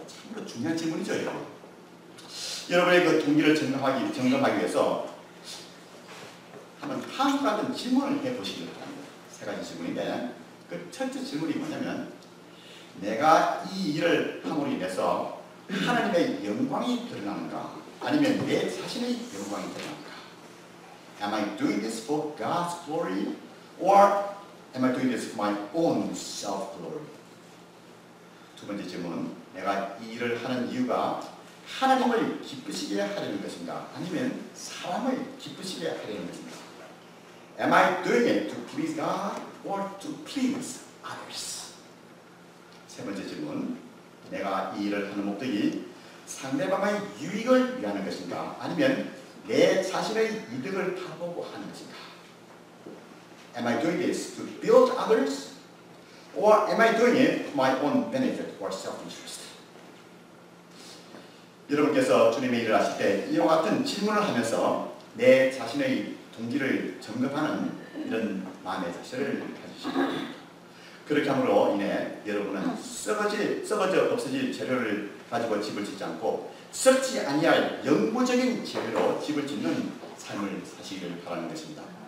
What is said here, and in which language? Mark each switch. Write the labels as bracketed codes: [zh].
[ko] 참으로 중요한 질문이죠, 여러분. 여러분의 그 동기를 점검하기 위해서 한번 다음과 같은 질문을 해보시기 바랍니다. 세 가지 질문인데 그 첫째 질문이 뭐냐면 내가 이 일을 함으로 인해서 하나님의 영광이 드러나는가 아니면 내 자신의 영광이 드러나는가? [en] Am I doing this for God's glory or am I doing this for my own self-glory? [ko] 두 번째 질문, 내가 이 일을 하는 이유가 하나님을 기쁘시게 하려는 것인가 아니면 사람을 기쁘시게 하려는 것인가? [en] Am I doing it to please God or to please others? [ko] 세 번째 질문, 내가 이 일을 하는 목적이 상대방의 유익을 위하는 것인가 아니면 내 자신의 이득을 바라보고 하는 것인가? [en] Am I doing this to build others or am I doing it for my own benefit or self-interest? [ko] 여러분께서 주님의 일을 하실 때 이와 같은 질문을 하면서 내 자신의 동기를 점검하는 이런 마음의 자세를 가지시기 바랍니다. 그렇게 함으로 인해 여러분은 썩어져 없어질 재료를 가지고 집을 짓지 않고 썩지 아니할 영구적인 재료로 집을 짓는 삶을 사시기를 바라는 것입니다.